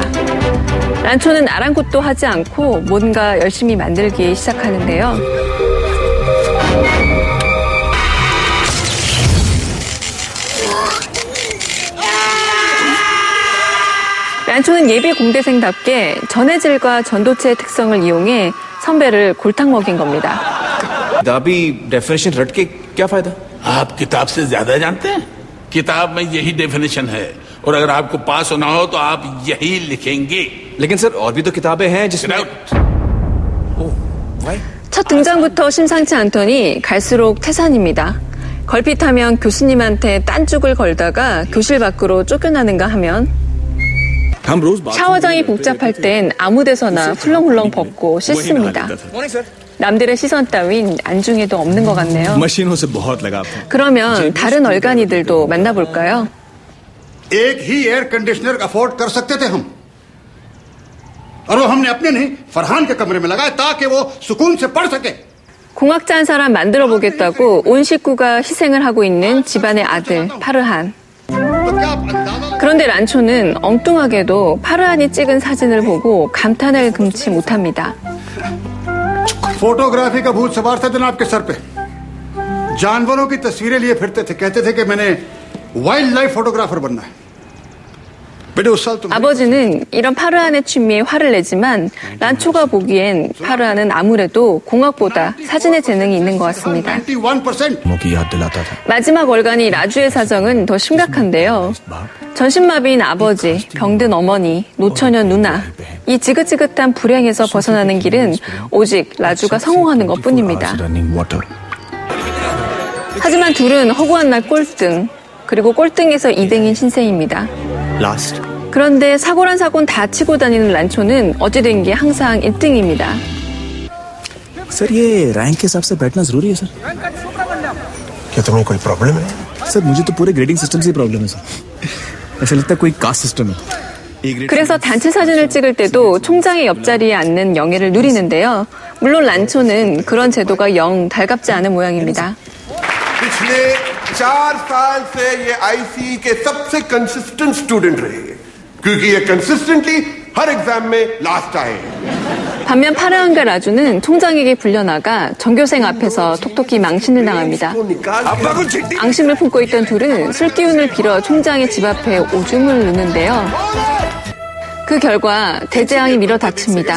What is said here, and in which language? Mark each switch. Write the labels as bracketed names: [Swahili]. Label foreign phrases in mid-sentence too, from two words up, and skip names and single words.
[Korean] 란초는 아랑곳도 하지 않고 뭔가 열심히 만들기 시작하는데요. 란초는 예비 공대생답게 전해질과 전도체의 특성을 이용해 선배를 골탕 먹인 겁니다. [Hindi] किताबी डेफिनेशन रट के क्या फायदा आप किताब से ज्यादा जानते हैं किताब में यही डेफिनेशन है और अगर आपको पास होना हो तो आप यही लिखेंगे लेकिन सर और भी तो किताबें हैं जिसमें [Korean] 첫 등장부터 심상치 않더니 갈수록 태산입니다. 걸핏하면 교수님한테 딴죽을 걸다가 교실 밖으로 쫓겨나는가 하면 샤워장이 복잡할 땐 아무 데서나 훌렁훌렁 벗고 씻습니다. 남들의 시선 따윈 안중에도 없는 것 같네요. 그러면 다른 얼간이들도 만나볼까요? [Hindi] एक ही [English] air conditioner afford [Hindi] कर सकते थे हम और वो हमने अपने नहीं फरहान के कमरे में लगाया ताकि वो सुकून से पढ़ सके. [Korean] 공학자 한 사람 만들어 보겠다고 온 식구가 희생을 하고 있는 집안의 아들 파르한. 그런데 란초는 엉뚱하게도 파르한이 찍은 사진을 보고 감탄을 금치 못합니다. [Hindi] फोटोग्राफी का भूत सवार था जनाब के सर पे। जानवरों की तस्वीरें लिए फिरते थे, कहते थे कि मैंने [English] wild life photographer [Hindi] बनना है। बेटे उस साल तुम [Korean] 아버지는 이런 파르안의 취미에 화를 내지만 란초가 보기엔 파르안은 아무래도 공학보다 사진의 재능이 있는 것 같습니다. 91%। 마지막 월간이 라주의 사정은 더 심각한데요. 전신마비인 아버지, 병든 어머니, 노처녀 누나, 이 지긋지긋한 불행에서 벗어나는 길은 오직 라주가 성공하는 것뿐입니다. 하지만 둘은 허구한 날 꼴등, 그리고 꼴등에서 2등인 신세입니다. 그런데 사고란 사고는 다 치고 다니는 란초는 어찌된 게 항상 1등입니다. [Hindi] सर ये रैंक के हिसाब से बैठना जरूरी है सर। क्या तुम्हें कोई प्रॉब्लम है? सर मुझे तो पूरे [English] grading system [Hindi] से ही प्रॉब्लम है सर। ऐसा लगता है कोई [English] caste system [Hindi] है। [Korean] 그래서 단체 사진을 찍을 때도 총장의 옆자리에 앉는 영예를 누리는데요. 물론 란초는 그런 제도가 영 달갑지 않은 모양입니다. [Hindi] पिछले 4 साल से ये आईसी के सबसे [English] consistent student [Hindi] रहे क्योंकि ये कंसिस्टेंटली हर एग्जाम में लास्ट आए। [Korean] 반면 파르안과 라주는 총장에게 불려나가 전교생 앞에서 톡톡히 망신을 당합니다. 앙심을 품고 있던 둘은 술기운을 빌어 총장의 집 앞에 오줌을 누는데요. 그 결과 대재앙이 밀어 닥칩니다.